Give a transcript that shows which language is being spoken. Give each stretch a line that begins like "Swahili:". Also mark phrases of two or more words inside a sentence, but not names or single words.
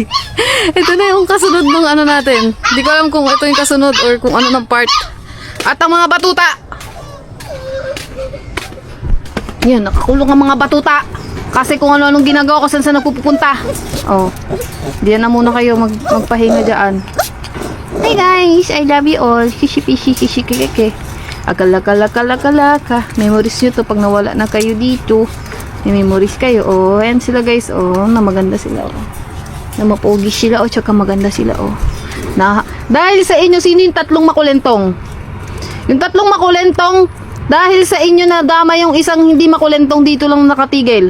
Filipino: Ito na yung kasunod ng ano natin. Hindi ko alam kung ito yung kasunod or kung ano ng part. At ang mga batuta. Yan, nakakulong ang mga batuta. Kasi kung ano-anong ginagawa ko, saan nagpupunta. Oh, diyan na muna kayo magpahinga dyan.
English: Hey guys, I love you all. Kishi-pishi-kishi-kiki. Akalaka-laka-laka-laka.
Filipino: Memories nyo to pag nawala na kayo dito. May memories kayo. Oh, ayan sila guys. Oh, na maganda sila. Oh. Na mapogi sila. Oh, tsaka maganda sila. Oh. Dahil sa inyo, sino yung tatlong makulentong? Yung tatlong makulentong, dahil sa inyo na dama yung isang hindi makulentong dito lang nakatigil.